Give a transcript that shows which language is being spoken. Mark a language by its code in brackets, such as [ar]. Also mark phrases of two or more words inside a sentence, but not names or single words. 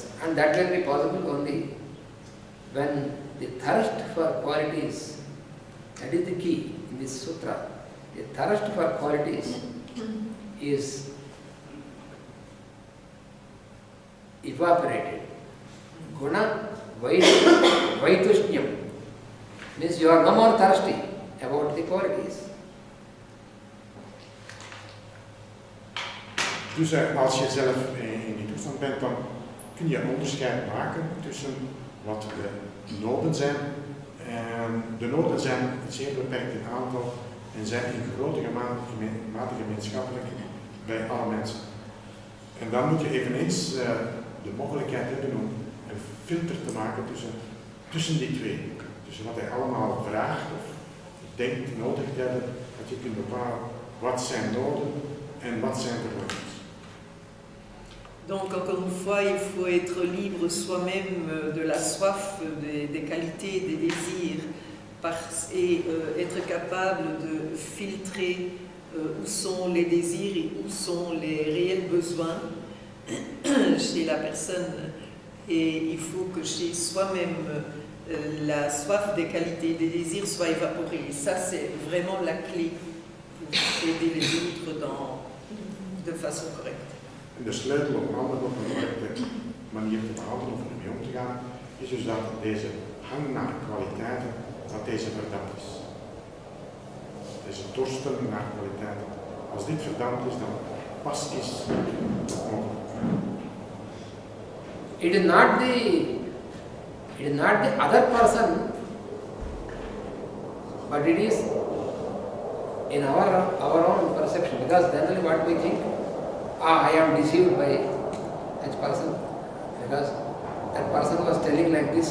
[en] And that will be possible only when the thirst for qualities, that is the key in this sutra, the thirst for qualities is evaporated. [sa] गुण वैतृष्ण्यम् [en] means you are no more thirsty about the qualities. [nl] Dus als je zelf in die toestand bent, dan kun je een onderscheid maken tussen wat de noden zijn. De noden zijn zeer beperkt in aantal en zijn in grote mate gemeenschappelijk bij alle mensen. En dan moet je eveneens de mogelijkheid hebben om een filter te maken tussen die twee. Tussen wat hij allemaal vraagt of denkt nodig te hebben, dat je kunt bepalen wat zijn noden en wat zijn verlangens. [fr] Donc encore une fois, il faut être libre soi-même de la soif, des qualités, des désirs, et être capable de filtrer où sont les désirs et où sont les réels besoins chez la personne. Et il faut que chez soi-même, la soif des qualités, des désirs soit évaporée. Et ça, c'est vraiment la clé pour aider les autres de façon correcte. [nl] En de sleutel om anderen op een correcte manier te behandelen of ermee om te gaan, is dus dat deze hang naar kwaliteiten, dat deze verdampt is. Deze dorsten naar kwaliteiten. Als dit verdampt is, dan pas is het mogelijk. [en] It is not the other person, but it is in our own perception. Because generally what we think, I am deceived by that person, because that person was telling like this.